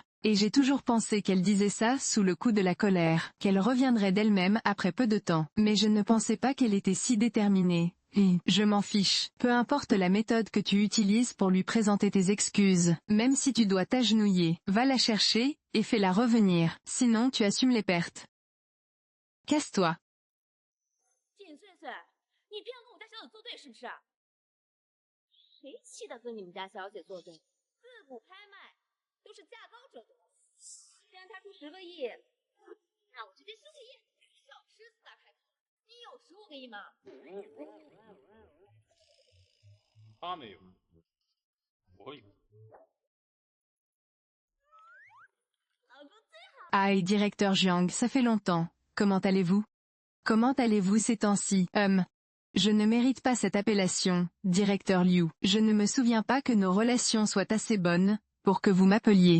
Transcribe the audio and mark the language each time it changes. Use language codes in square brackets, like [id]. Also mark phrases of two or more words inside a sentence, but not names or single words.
[fr] Et j'ai toujours pensé qu'elle disait ça sous le coup de la colère, qu'elle reviendrait d'elle-même après peu de temps. Mais je ne pensais pas qu'elle était si déterminée. Et je m'en fiche. Peu importe la méthode que tu utilises pour lui présenter tes excuses, même si tu dois t'agenouiller, va la chercher, et fais-la revenir, sinon tu assumes les pertes. Casse-toi. [zh] 锦岁岁，你偏要跟我家小姐作对是不是？谁气得跟你们家小姐作对？自古拍卖都是价高者得。既然他出10个亿，那我直接15个亿，小狮子大开口。你有15个亿吗？他没有，我有。 [fr] Aïe, directeur Jiang, ça fait longtemps. Comment allez-vous? Comment allez-vous ces temps-ci? Je ne mérite pas cette appellation, directeur Liu. Je ne me souviens pas que nos relations soient assez bonnes pour que vous m'appeliez.